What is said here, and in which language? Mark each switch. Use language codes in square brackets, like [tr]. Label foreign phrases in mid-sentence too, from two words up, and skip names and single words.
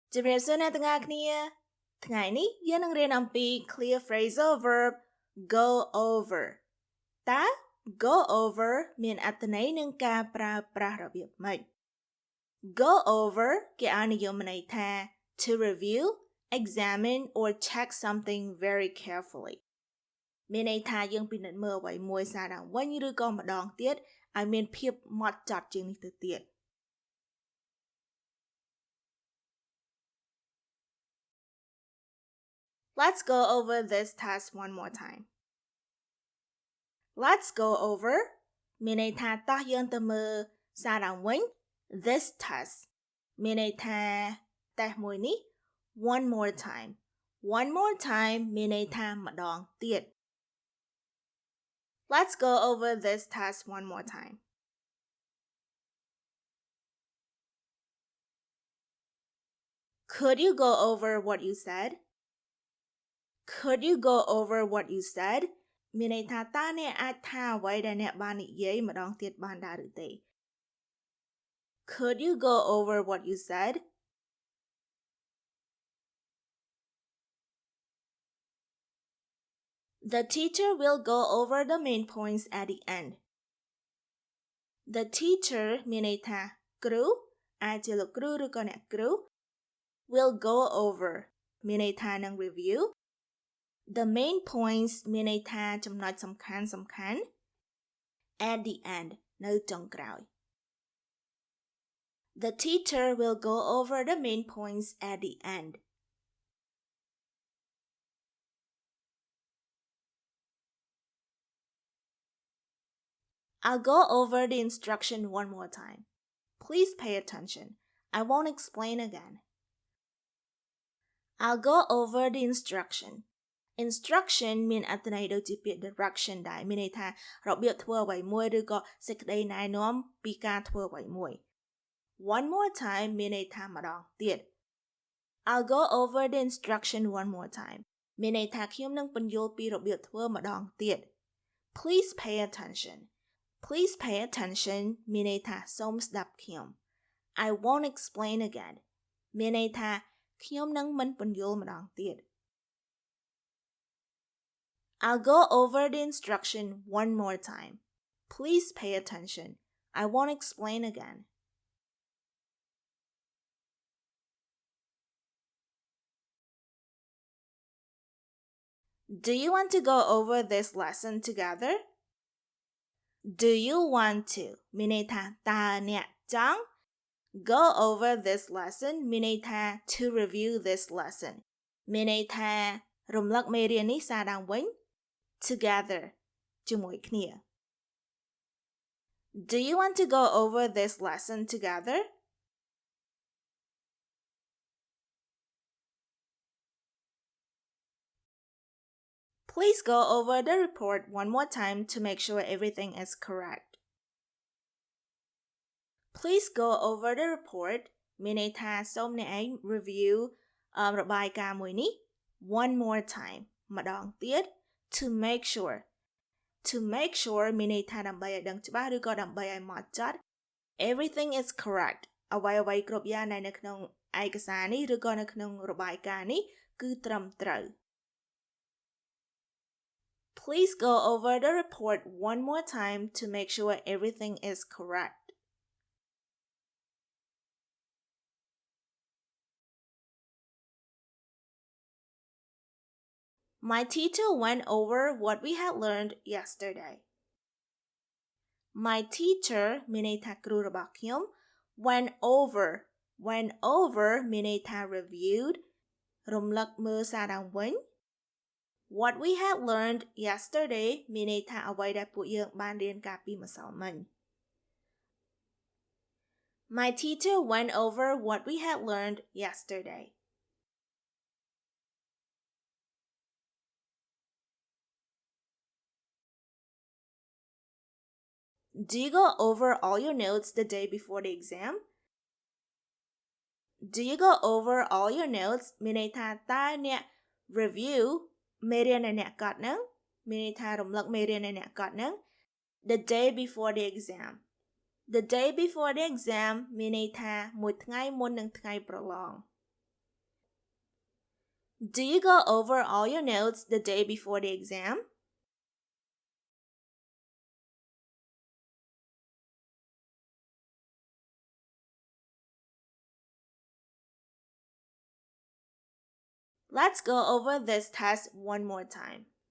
[km] ជំរាបសួរអ្នកទាំងអស់គ្នាថ្ងៃនេះយើងនឹងរៀនអំពី [en] clear phrasal verb go over [km] តើ [en] go over [km] មានអត្ថន័យនឹងការប្រើប្រាស់របៀបម៉េច [en] go over [km] គេឲ្យនិយមន័យថា [en] to review, examine or check something very carefully [km] មានន័យថាយើងពិនិត្យមើលអ្វីមួយសារឡើងវិញឬក៏ម្ដងទៀតឲ្យមានភាពហ្មត់ចត់ជាងនេះទៅទៀត [en] Let's go over this task one more time. Let's go over [km] មានន័យថាតោះយើងទៅមើលសារឡើងវិញ [en] this task [km] មានន័យថាតេស្តមួយនេះ [en] one more time. One more time [km] មានន័យថាម្ដងទៀត [en] Let's go over this task one more time. Could you go over what you said?Could you go over what you said [km] មានន័យថាតើអ្នកអាចថាអ្វីដែលអ្នកបាននិយាយម្ដងទៀតបានដែរឬទេ [en] Could you go over what you said The teacher will go over the main points at the end The teacher [km] មានន័យថាគ្រូអាចជាលោកគ្រូឬក៏អ្នកគ្រូ [en] will go over [km] មានន័យថានឹង [en] review The main points [km] មានន័យថាចំណុចសំខាន់ [en] at the end [km] នៅចុងក្រោយ [en] The teacher will go over the main points at the end. I'll go over the instruction one more time. Please pay attention. I won't explain again. I'll go over the instruction.Instruction [km] មានអត្ថន័យដូចជាពាក្យ direction ដែរមានន័យថារបៀបធ្វើអ្វីមួយឬក៏សេចក្តីណែ [en] នាំពីការធ្វើអ្វីមួយ One more time [km] មានន័យថាម្ដងទៀត [en] I'll go over the instruction one more time [km] មានន័យថាខ្ញុំនឹងពន្យល់ពីរបៀបធ្វើម្ដងទៀត [en] Please pay attention Please pay attention [km] មានន័យថាសូមស្ដាប់ខ្ញុំ [en] I won't explain again [km] មានន័យថាខ្ញុំនឹងមិនពន្យល់ម្ដងទៀត [en] I'll go over the instruction one more time. Please pay attention. I won't explain again. Do you want to go over this lesson together? Do you want to [km] មានន័យថាតើអ្នកចង់ [en] Go over this lesson [km] មានន័យថា [en] to review this lesson [km] មានន័យថារំលឹកមេរៀននេះសារឡើងវិញ [en] Together [km] ជាមួយគ្នា [en] Do you want to go over this lesson together? Please go over the report one more time to make sure everything is correct. Please go over the report [km] មានន័យថាសូមអ្នកឯង review របាយការណ៍មួយនេះ [en] one more time [km] ម្ដងទៀត [en] To make sure [km] មានន័យថាដើម្បីឲ្យដឹងច្បាស់ឬក៏ដើម្បីឲ្យហ្មត់ចត់ [en] Everything is correct [km] អ្វីៗគ្រប់យ៉ាងនៅក្នុងឯកសារនេះឬក៏នៅក្នុងរបាយការណ៍នេះគឺត្រឹមត្រូវ [en] Please go over the report one more time to make sure everything is correct. My teacher went over what we had learned yesterday. My teacher [km] មានន័យថាគ្រូរបស់ខ្ញុំ [en] went over [km] មានន័យថា reviewed រំលឹកមើលសារឡើងវិញ [en] What we had learned yesterday [km] មានន័យថាអ្វីដែលពួកយើងបានរៀនកាលពីម្សិលមិញ [en] My teacher went over what we had learned yesterday.Do you go over all your notes the day before the exam? Do you go over all your notes [km] មានន័យថាតើអ្នក [en] review [km] មេរៀនដែលអ្នកកត់ហ្នឹងមានន័យថារំលឹកមេរៀនដែលអ្នកកត់ហ្នឹង [en] the day before the exam The day before the exam [km] មានន័យថាមួយថ្ងៃមុននឹងថ្ងៃប្រឡង [en] Do you go over all your notes the day before the exam? Let's go over this test one more time.